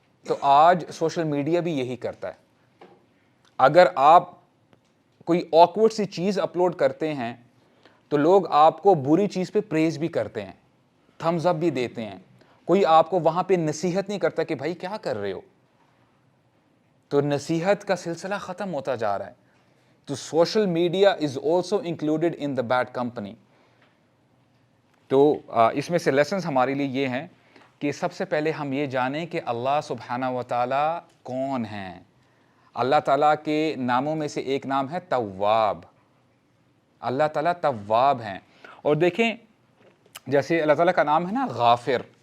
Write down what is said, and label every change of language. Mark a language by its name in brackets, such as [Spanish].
[Urdu] تو آج social media بھی یہی کرتا ہے. اگر آپ کوئی آکورڈ سی چیز اپلوڈ کرتے ہیں تو لوگ آپ کو بری چیز پہ پریز بھی کرتے ہیں, تھمز اپ بھی دیتے ہیں. کوئی آپ کو وہاں پہ نصیحت نہیں کرتا کہ بھائی کیا کر رہے ہو. تو نصیحت کا سلسلہ ختم ہوتا جا رہا ہے. [English] تو social media is also included in the bad company. [Urdu] تو اس میں سے لیسنز ہمارے لیے یہ ہیں کہ سب سے پہلے ہم یہ جانیں کہ اللہ سبحانہ و تعالیٰ کون ہیں. اللہ تعالیٰ کے ناموں میں سے ایک نام ہے تواب. اللہ تعالیٰ تواب ہیں. اور دیکھیں جیسے اللہ تعالیٰ کا نام ہے نا غافر.